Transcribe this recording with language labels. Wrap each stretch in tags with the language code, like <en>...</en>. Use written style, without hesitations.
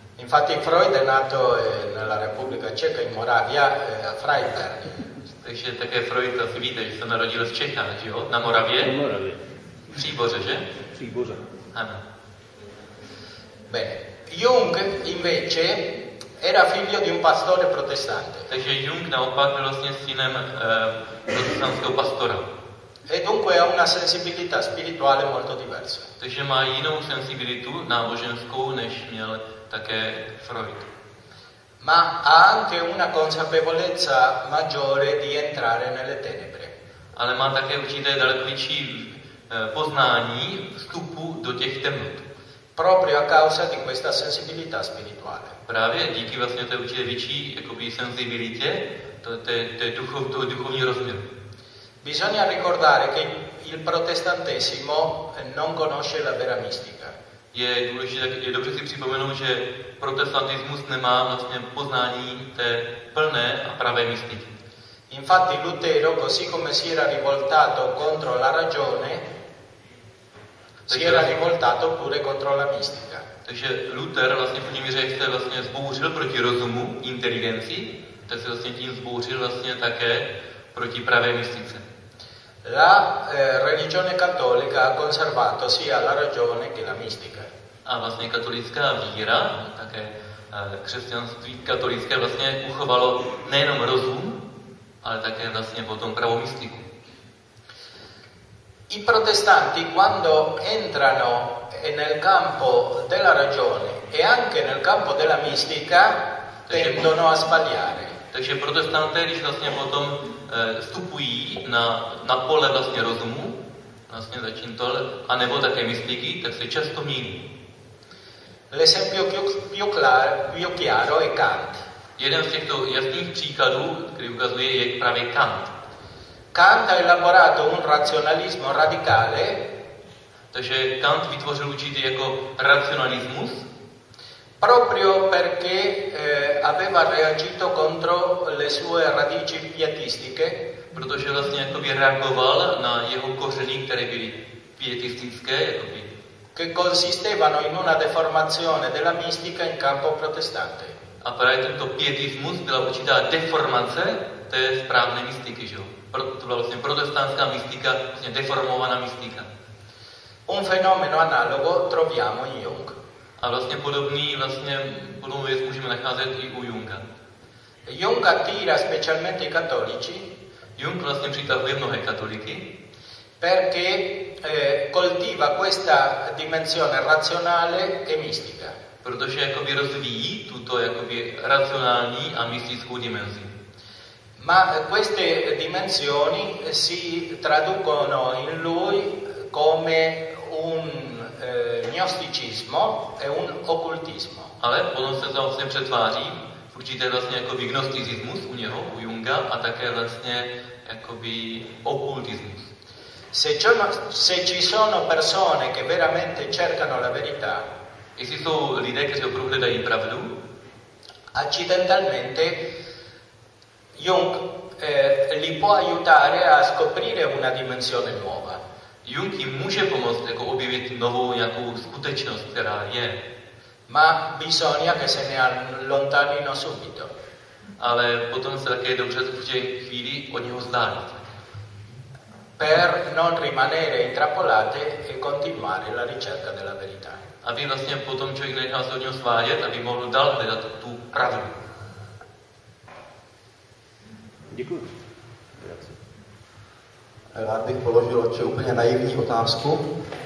<it>Infatti Freud è nato nella Repubblica Ceca in Moravia a Freiberg.</it> <cs>Takže také Freud asi víte, že se narodil v Čechách, že jo? Na Moravě? Na Moravě. V Příboře, že? Příboře. Ano.</cs> <it>Bene. Jung invece era figlio di un pastore protestante.</it> <cs>Takže Jung naopak byl vlastně synem protestantského pastora.</cs> <it>E dunque ha una sensibilità spirituale molto diversa.</it> <cs>Takže má jinou sensibilitu náboženskou, než měl také Freud.</cs> <it>Ma ha anche una consapevolezza maggiore di entrare nelle tenebre.</it> <cs>Ale má také určité daleko větší poznání vstupu do těch temnot.</cs> <it>Proprio a causa di questa sensibilità spirituale.</it> <cs>Právě díky vlastně té určité větší jakoby sensibilitě, toho duchovního rozměru.</cs> <it>Bisogna ricordare che il protestantesimo non conosce la vera mistica.</it> <cs>Je důležité, je dobře si připomenout, že protestantismus nemá vlastně poznání té plné a pravé mistiky.</cs> <it>Infatti Lutero, così come si era rivoltato contro la ragione, si era rivoltato pure contro la mistica.</it> <cs>Takže Luther vlastně v tím řekl, že vlastně zbouřil proti rozumu, inteligenci, tak se vlastně tím zbouřil vlastně také proti pravé mistice.</cs> <it>La religione cattolica ha conservato sia la ragione che la mistica.</it> <cs>A vlastně katolická víra, také křesťanství katolické vlastně uchovalo nejenom rozum, ale také vlastně potom pravou mystiku.</cs> <it>I protestanti quando entrano nel campo della ragione e anche nel campo della mistica tendono a sbagliare.</it> <cs>Takže protestanté, když vlastně potom vstupují na pole vlastně rozumu, vlastně začín tohle, a nebo také mystiky, tak se často mýlí.</cs> <it>L'esempio più chiaro è Kant.</it> <cs>Jeden z těchto jasných příkladů, který ukazuje, je právě Kant.</cs> <it>Kant ha elaborato un razionalismo radicale.</it> <cs>Takže Kant vytvořil určitý jako racionalismus.</cs> <it>Proprio perché aveva reagito contro le sue radici pietistiche.</it> <cs>Protože vlastně jakoby reagoval na jeho kořeny, které byly pietistické, jakoby.</cs> <it>Che consistevano in una deformazione della mistica in campo protestante.</it> <cs>A právě tento pietismus byla určitá deformace té správné mystiky, že jo? To byla vlastně protestantská mystika, vlastně deformovaná mystika.</cs> <it>Un fenomeno analogo troviamo in Jung.</it> <cs>A vlastně podobný vlastně podobnou věc můžeme nacházet i u Junga.</cs> <it>Jung attira specialmente i cattolici.</it> <cs>Jung vlastně přitahuje mnohé katoliky.</cs> <it>Perché coltiva questa dimensione razionale e mistica.</it> <cs>Protože jakoby rozvíjí tuto jakoby racionální a mistickou dimenzi.</cs> <it>Ma queste dimensioni si traducono in lui come un gnosticismo e un occultismo.</it> <cs>Ale potom se to vlastně přetváří v určité vlastně jakoby gnosticismus u něho, u Junga, a také vlastně jakoby okultismus.</cs> <it>Se ci sono persone che veramente cercano la verità,</it> <cs>jestli jsou lidé, kteří opravdu hledají pravdu,</cs> <it>accidentalmente Jung li può aiutare a scoprire una dimensione nuova.</it> <cs>Jung jim může pomoct jako objevit novou nějakou skutečnost, která je.</cs> <it>Ma bisogna che se ne allontanino subito.</it> <cs>Ale potom se také dobře v té chvíli od něho vzdálit.</cs> <it>Per non rimanere intrappolate e continuare la ricerca della verità.</it> <cs>Aby vlastně potom člověk nechal se od něho svádět, aby mohl dál hledat tu pravdu. Děkuji. Rád bych položil oče úplně naivní otázku.</cs>